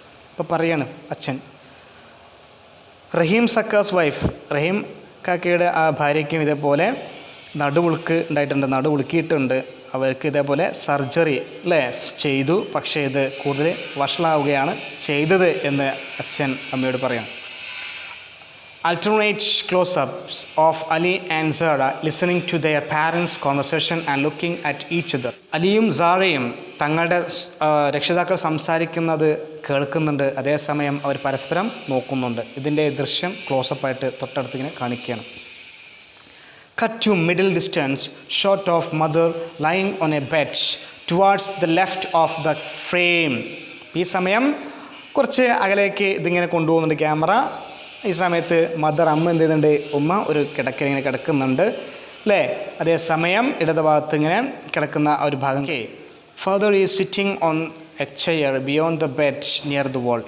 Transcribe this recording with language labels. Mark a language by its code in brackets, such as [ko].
[ml] ഇപ്പോൾ പറയാണ് അച്ഛൻ. റഹീം സക്കാസ് വൈഫ്, റഹീം കാക്കയുടെ ആ ഭാര്യയ്ക്കും ഇതേപോലെ നടുവുളുക്ക് ഉണ്ടായിട്ടുണ്ട്, നടുവുളുക്കിയിട്ടുണ്ട്. അവർക്ക് ഇതേപോലെ സർജറി, അല്ലേ, ചെയ്തു. പക്ഷേ ഇത് കൂടുതൽ വഷളാവുകയാണ് ചെയ്തത് എന്ന് അച്ഛൻ അമ്മയോട് പറയാം. [en] alternate close-ups of Ali and Zara listening to their parents' conversation and looking at each other. [ml] അലിയും സാറയും തങ്ങളുടെ രക്ഷിതാക്കൾ സംസാരിക്കുന്നത് കേൾക്കുന്നുണ്ട്, അതേസമയം അവർ പരസ്പരം നോക്കുന്നുണ്ട്. ഇതിൻ്റെ ദൃശ്യം ക്ലോസപ്പായിട്ട് തൊട്ടടുത്ത് ഇങ്ങനെ കാണിക്കുകയാണ്. [en] Cut to middle distance shot of mother lying on a bed towards the left of the frame. [ml] ഈ സമയം കുറച്ച് അകലേക്ക് ഇതിങ്ങനെ കൊണ്ടുപോകുന്നുണ്ട് ക്യാമറ. ഈ സമയത്ത് അമ്മ എന്ത് ചെയ്യുന്നുണ്ട്? ഉമ്മ ഒരു കിടക്കൽ ഇങ്ങനെ കിടക്കുന്നുണ്ട്, അല്ലേ? അതേസമയം ഇടതുഭാഗത്ത് ഇങ്ങനെ കിടക്കുന്ന ഒരു ഭാഗം. [en] Father is sitting on a chair beyond the bed near the wall.